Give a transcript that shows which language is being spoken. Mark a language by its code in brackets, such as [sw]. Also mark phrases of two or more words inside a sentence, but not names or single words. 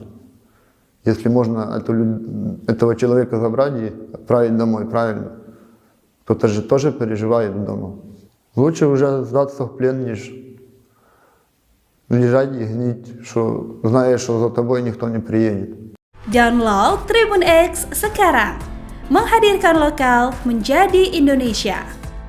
[ru] Если можно этого человека забрать и отправить домой, правильно? Кто-то же тоже переживает дома. Лучше уже сдаться в плен, ніж лежать и гнить, что знаешь, что за тобой никто не приедет. [id] Download Tribun X sekarang, menghadirkan lokal menjadi Indonesia.